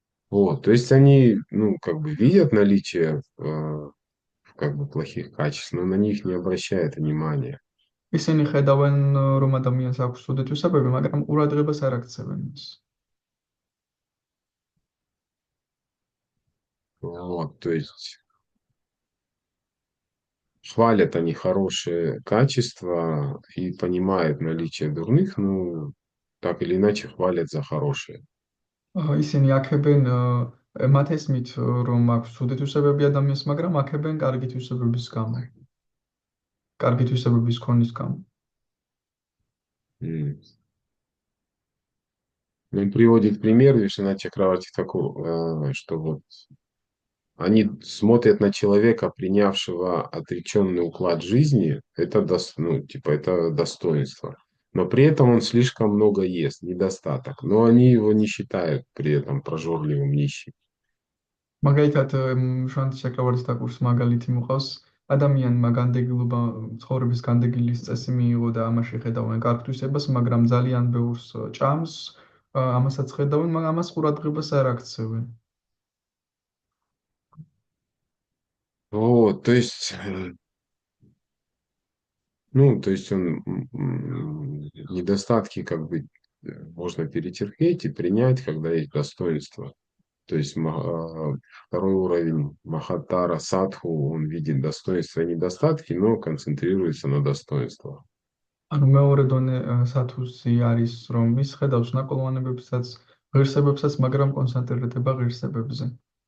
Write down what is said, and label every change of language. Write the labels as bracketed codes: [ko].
[ru] Вот, то есть они, ну, как бы видят наличие как бы плохих качеств, но на них не обращают внимания. [ka] ისინი ხედავენ, რომ ადამიანს აქვს ცუდი თვისებები, მაგრამ ყურადღებას არ აქცევენ ის. [ru] Вот, то есть хвалят они хорошие качества и понимают наличие дурных, ну, так или иначе хвалят за хорошие. [ka] ისინი აქებენ მათ ესმით, რომ აქვს ცუდი თვისებები ადამიანს, მაგრამ აქებენ კარგი თვისებების გამო. კარგი თვისებების ქონის გამო. [ru] Он приводит пример Вишванат Чакраварти Тхакур, что вот они смотрят на человека, принявшего отреченный уклад жизни, это, ну, типа, это достоинство. Но при этом он слишком много ест, недостаток. Но они его не считают при этом прожорливым нищим. [ka] მაგალითად, შანტი ჩაკრავარის დაკურს მაგალითი მოყავს, ადამიანმა განდეგილობა, ცხოვრების განდეგილის წესი მიიღო და ამაში ხედავენ კარგ თვისებას, მაგრამ ძალიან ბევრს ჭამს, ამასაც ხედავენ, მაგრამ ამას ყურადღებას არ აქცევენ. [ru] Вот, то есть, ну, то есть он недостатки как бы можно перетерпеть и принять, когда есть достоинство. То есть второй уровень Махатара, Садху, он видит достоинства и недостатки, но концентрируется на достоинствах. [ka] ანუ მეორე დონე სათუსი არის, რომ ის ხედავს ნაკოლოვანებებსაც, ღირსებებსაც, მაგრამ კონცენტრირდება ღირსებებზე.